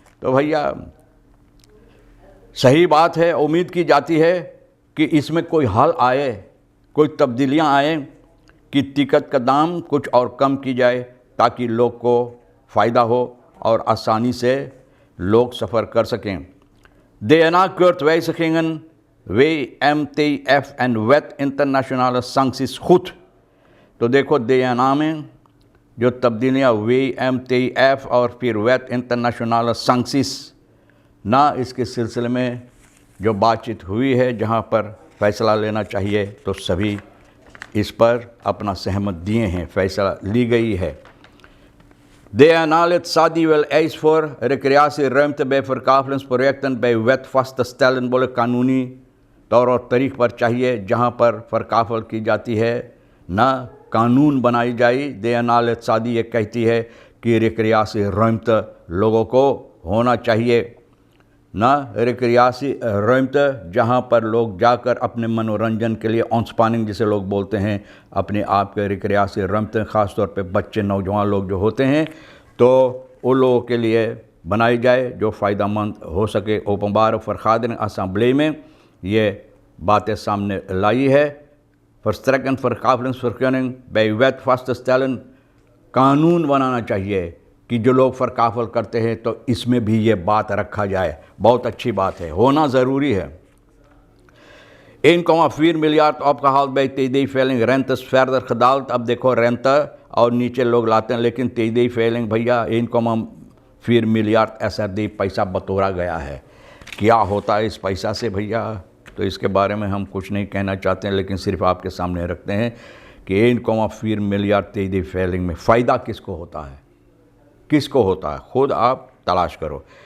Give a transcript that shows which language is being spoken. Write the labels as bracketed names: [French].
[Hindi] तो भैया सही बात है, उम्मीद की जाती है कि इसमें कोई हल आए, कोई तब्दीलियां आए कि टिकट का दाम कुछ और कम की जाए ताकि लोग को फ़ायदा हो और आसानी से लोग सफ़र कर सकें। [Dutch] DNA keurt wijzigingen WMTF en wet internationale sancties goed। [Hindi] तो देखो DNA में जो तब्दीलियाँ WMTF और फिर वेट इंटरनेशनल sancties ना, इसके सिलसिले में जो बातचीत हुई है, जहाँ पर फ़ैसला लेना चाहिए तो सभी इस पर अपना सहमत दिए हैं, फ़ैसला ली गई है। [Dutch] DNA lid Sadi wil eis voor recreatieruimte bij verkavelingsprojecten bij wet vast te stellen। [Hindi] बोले कानूनी तौर और तरीक़ पर चाहिए जहाँ पर फ़रकाफल की जाती है ना, कानून बनाई जाए। DNA lid Sadi ये कहती है कि recreatieruimte लोगों को होना चाहिए। ना रिक्रियासी रमत, जहाँ पर लोग जाकर अपने मनोरंजन के लिए ऑनस्पानिंग जिसे लोग बोलते हैं, अपने आप के रिक्रियासी रमत, ख़ास तौर पे बच्चे नौजवान लोग जो होते हैं, तो उन लोगों के लिए बनाई जाए जो फ़ायदेमंद हो सके। ओपनबार फरखादन असम्बली में ये बातें सामने लाई है। [Dutch] फर्स्ट्रैकन फरकाफलिंग बेवैत फास्ट स्टैलन, [Hindi] कानून बनाना चाहिए कि जो लोग फ़रकाफल करते हैं तो इसमें भी ये बात रखा जाए। बहुत अच्छी बात है, होना ज़रूरी है। [Dutch] 1,4 miljard opgehaald bij TD-veiling, rentes verder gedaald। [Hindi] अब देखो रेंता और नीचे लोग लाते हैं, लेकिन TD-veiling भैया 1,4 मिलियर्ड SRD पैसा बतौरा गया है। क्या होता है इस पैसा से भैया, तो इसके बारे में हम कुछ नहीं कहना चाहते हैं, लेकिन सिर्फ आपके सामने रखते हैं कि 1,4 मिलियर्ड TD-veiling में फ़ायदा किसको होता है, किसको होता है, खुद आप तलाश करो।